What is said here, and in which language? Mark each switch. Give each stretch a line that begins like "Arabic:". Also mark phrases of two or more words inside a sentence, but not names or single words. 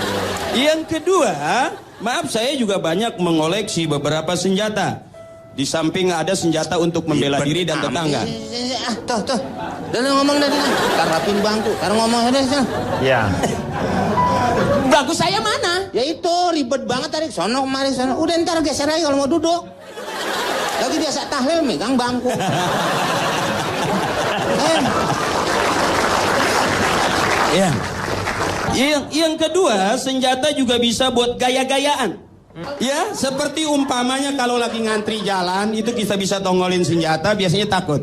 Indonesian: Yang kedua, maaf saya juga banyak mengoleksi beberapa senjata. Di samping ada senjata untuk membela diri dan tetangga. Tuh. Udah lu ngomong dari sana. Tarapin bangku. Sekarang ngomong dari sana. Ya. Bagus saya mana? Ya itu ribet banget tadi. Sono kemari sono. Udah ntar geser aja kalau mau duduk. Lagi biasa tahlil megang bangku. Ya. Yang kedua, senjata juga bisa buat gaya-gayaan. Ya, seperti umpamanya kalau lagi ngantri jalan, itu kita bisa tongolin senjata, biasanya takut.